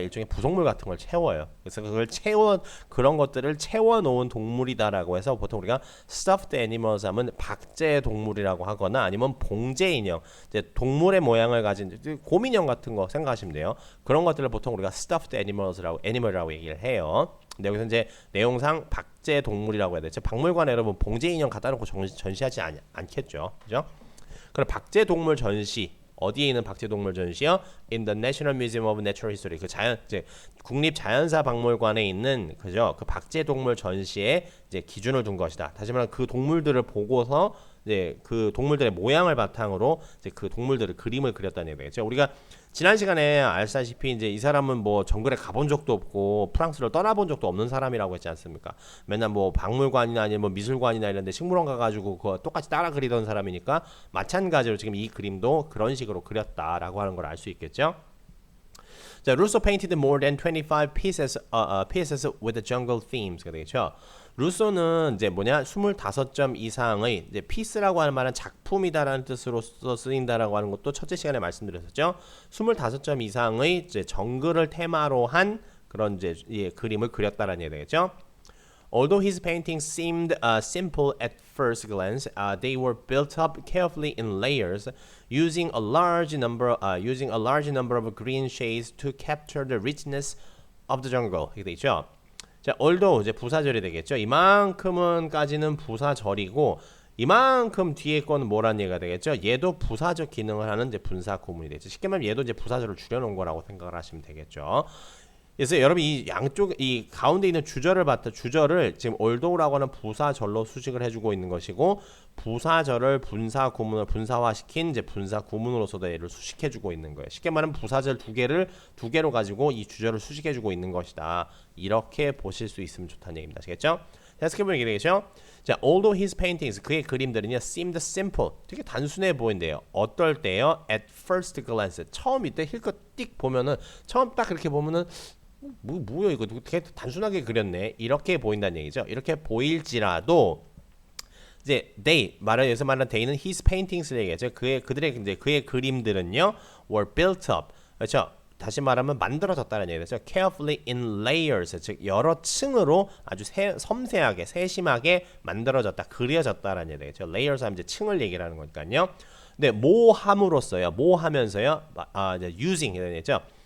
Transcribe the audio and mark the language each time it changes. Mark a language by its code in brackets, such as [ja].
[ko] 일종의 부속물 같은 걸 채워요. 그래서 그런 것들을 채워 놓은 동물이다라고 해서 보통 우리가 stuffed animals 하면 박제 동물이라고 하거나 아니면 봉제 인형, 이제 동물의 모양을 가진 곰인형 같은 거 생각하시면 돼요. 그런 것들을 보통 우리가 stuffed animal이라고 얘기를 해요. 근데 여기서 이제 내용상 박제 동물이라고 해야 되죠. 박물관에 여러분 봉제 인형 갖다 놓고 전시하지 않겠죠. 그죠? 그럼 박제 동물 전시 어디에 있는 박제동물 전시요? [en] In the National Museum of Natural History. [ko] 이제 국립자연사박물관에 있는 그죠? 그 박제동물 전시에 이제 기준을 둔 것이다. 다시 말하면 그 동물들을 보고서 이제 그 동물들의 모양을 바탕으로 이제 그 동물들을 그림을 그렸다는 얘기죠. 우리가 지난 시간에 알다시피 이제 이 사람은 뭐 정글에 가본 적도 없고 프랑스를 떠나본 적도 없는 사람이라고 했지 않습니까? 맨날 뭐 박물관이나 아니면 뭐 미술관이나 이런 데 식물원 가가지고 그거 똑같이 따라 그리던 사람이니까 마찬가지로 지금 이 그림도 그런 식으로 그렸다라고 하는 걸 알 수 있겠죠? [en] 자, 루소 painted more than 25 pieces with the jungle themes [ko] 가 되겠죠. 루소는 이제 25점 이상의 이제 피스라고 하는 말은 작품이다라는 뜻으로 쓰인다라고 하는 것도 첫째 시간에 말씀드렸었죠. 25점 이상의 이제 정글을 테마로 한 그런 이제 그림을 그렸다라는 얘기 되겠죠. [en] Although his paintings seemed simple at first glance, they were built up carefully in layers, using a large number of green shades to capture the richness of the jungle. [ko] 이렇게 돼 있죠. 자, although 이제 부사절이 되겠죠. 이만큼은까지는 부사절이고 이만큼 뒤에 거는 뭐란 얘기가 되겠죠. 얘도 부사적 기능을 하는 이제 분사 구문이 되죠. 쉽게 말하면 얘도 이제 부사절을 줄여놓은 거라고 생각을 하시면 되겠죠. 그래서 여러분 이 양쪽 이 가운데 있는 주절을 지금 although라고 하는 부사절로 수식을 해주고 있는 것이고 부사절을 분사 구문을 분사화시킨 이제 분사 구문으로서도 얘를 수식해주고 있는 거예요. 쉽게 말하면 부사절 두 개로 가지고 이 주절을 수식해주고 있는 것이다. 이렇게 보실 수 있으면 좋다는 얘기입니다. 아시겠죠? 해석해보면 이게 되겠죠? 자, [en] although his paintings [ko] 그의 그림들은요 [en] seemed simple [ko] 되게 단순해 보인대요. 어떨 때요? [en] At first glance [ko] 처음 이때 힐끗 띡 보면은 처음 딱 그렇게 보면은 뭐야 이거 되게 단순하게 그렸네 이렇게 보인다는 얘기죠. 이렇게 보일지라도 이제 여기서 말하는 they는 his paintings를 얘기하죠. 그의 그림들은요 [en] were built up. [ko] 그렇죠? 다시 말하면 만들어졌다는 얘기죠. [en] carefully in layers, [ko] 즉 여러 층으로 아주 섬세하게 세심하게 만들어졌다, 그려졌다라는 얘기죠. layers 하면 이제 층을 얘기하는 거니까요. 근데 모함으로써요, 모하면서요, 이제 using이라는 얘기죠.